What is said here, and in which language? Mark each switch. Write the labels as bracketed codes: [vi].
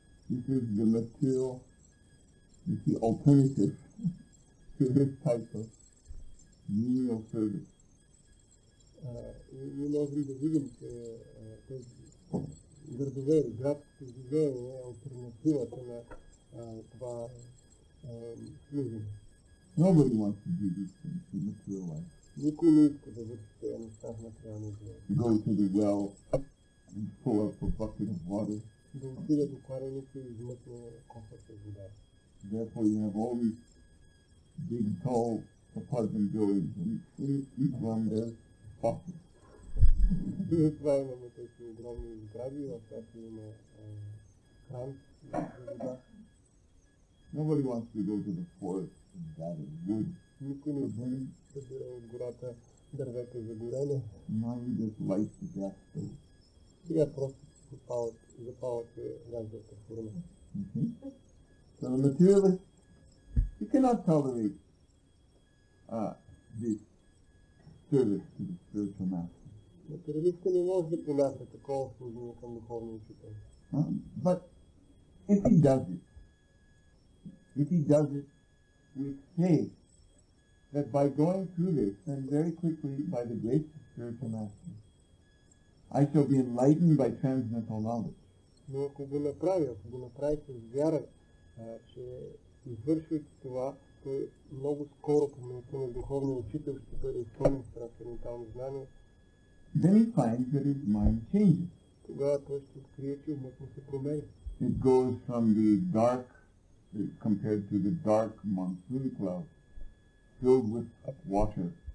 [en] This is the material, the alternative to this type of menial service. [bg] Ние можем да видим, че тези градове, градските живеене е алтернативата на това служение. [en] Nobody wants to do these things in material life. [bg] Никой не иска да върши тези неща в материалния живот. [en] Go to the well and pull up a bucket of water. [bg] Да отида до кладенеца и измъкне кофа с вода. [en] Therefore you have all these big tall apartment buildings, and in each one there's faucets. [bg] Това имаме тези огромни сгради, в която има кран за вода. [en] Nobody wants to go to the forest and gather wood. [bg] Никой не събира от гората дървета за горене. [en] Now you just light the gas stove. [bg] Сега просто запалвате газовата фурна. [en] So the materialist, he cannot tolerate this service to the spiritual master. [bg] Материалистът не може да понася такова служение към духовния учител. [en] But if he does it with faith, that by going through this, then very quickly, by the grace of spiritual master, I shall be enlightened by transcendental knowledge. [bg] Но ако го направи с вяра, че извършвайки това, той много скоро по милостта на духовния учител ще бъде изпълнен с трансцендентално знание. [en] Then he finds that his mind changes. [bg] Тогава той ще открие, че умът му се променя. [en] It goes from the dark, compared to the dark monsoon cloud, filled with water.